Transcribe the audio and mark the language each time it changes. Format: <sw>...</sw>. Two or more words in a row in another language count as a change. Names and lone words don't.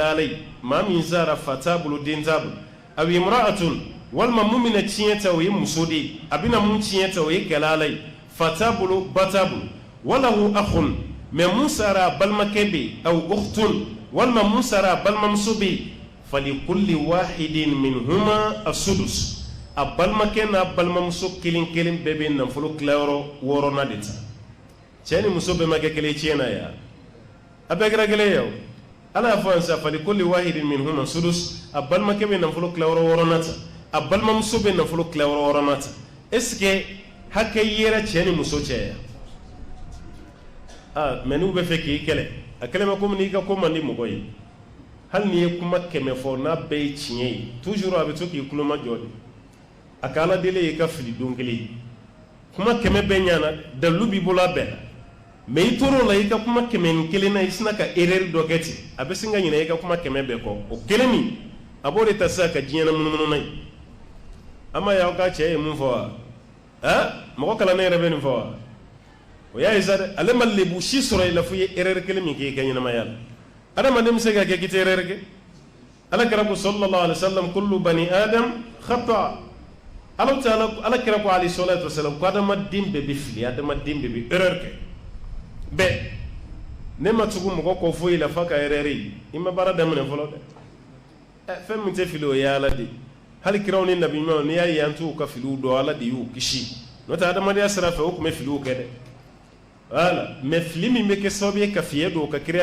<bm>la ye maa min sara fa t'a bolo den t'a bolo</bm> <ar>أو امرأة</ar> <bm>walima mun bɛna tiɲɛ ta o ye muso de ye a bɛna mun tiɲɛ ta o ye kɛlɛ la ye fa t'a bolo ba t'a bolo</bm> <ar>وله أخ</ar> <bm>mais mun sara a balimakɛ bɛ yen</bm> <ar>أو أخت</ar> <bm>walima mun sara a balimamuso bɛ yen</bm> <ar>فلكل واحد منهما السدس</ar> <bm>a balimakɛ n'a balimamuso kelen kelen bɛɛ bɛ nafolo tilayɔrɔ 6 de ta cɛ ni muso bɛɛ ma kɛ kelen tiɲɛ na ya a bɛɛ kɛra kelen ye o ala y'a fɔ yan sisan</bm> <ar>فلكل واحد منهما السدس</ar> <bm>a balimakɛ bɛ nafolo tilayɔrɔ 6 ta a balimamuso bɛ nafolo tilayɔrɔ 6 ta</bm> <fr>est-ce que</fr> <bm>hakɛ yera cɛ ni muso cɛ ya mais n'u bɛ fɛ k'i kɛlɛ a kɛlɛ ma komi n'i ka ko man di mɔgɔ ye hali n'i ye kuma 100 fɔ n'a bɛɛ ye tiɲɛ ye toujours a bɛ to k'i kuloma jɔ de a ka ala deli ye ka fili don kelen kuma kɛmɛ bɛɛ ɲana dalu b'i bolo a bɛɛ la mais i tor'o la i ka kuma kɛmɛ ni kelen na i sina ka erreur dɔ kɛ ten a bɛ sin ka ɲinɛ i ka kuma kɛmɛ bɛɛ kɔ o kelen min a b'o de ta sisan ka diɲɛ na munumunu na ye an ma ye aw ka cɛ ye mun fɔ wa mɔgɔ kalannen yɛrɛ bɛ nin fɔ wa o y'a ye sa dɛ ale ma lebu si sɔrɔ i la fo i ye erreur kelen min kɛ i ka ɲɛnamaya la adamaden bɛ se ka kɛ k'i tɛ erreur kɛ ala kira ko</bm> <ar>صلى الله عليه وسلم كل بني آدم خطاء</ar> <bm>ala kira ko</bm> <ar>عليه الصلاة والسلام</ar> <bm>ko adamaden bɛɛ bɛ fili adamaden bɛɛ bɛ erreur kɛ bɛɛ ne ma tugu mɔgɔ kɔ foyi la fa ka erreur ye i ma baara daminɛ fɔlɔ dɛ fɛn min tɛ fili o ye ala de hali kiraw ni nabi ɲumanw n'i y'a ye an t'u ka filiw dɔn ala de y'u kisi n'o tɛ adamadenya sira fɛ o tun bɛ filiw kɛ dɛ</bm> <fr>voilà mais</fr> <bm>fili min bɛ kɛ sababu ye ka fiɲɛ don ka kiriya</bm>